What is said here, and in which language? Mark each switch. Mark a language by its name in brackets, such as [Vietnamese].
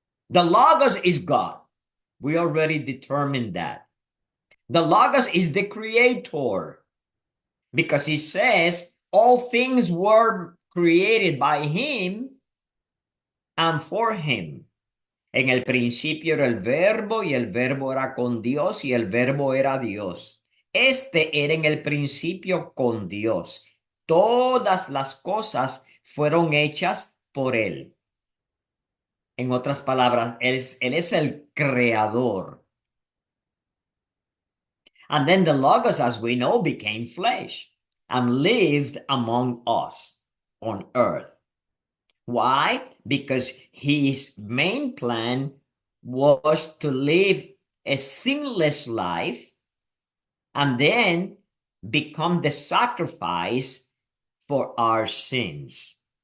[English] The logos is God. We already determined that. The logos is the creator, because he says all things were created by him and for him. [Spanish] En el principio era el verbo y el verbo era con Dios y el verbo era Dios. Este era en el principio con Dios. Todas las cosas fueron hechas por él. En otras palabras, él es el creador. [English] And then the Logos, as we know, became flesh and lived among us on earth. Why? Because his main plan was to live a sinless life and then become the sacrifice for our sins.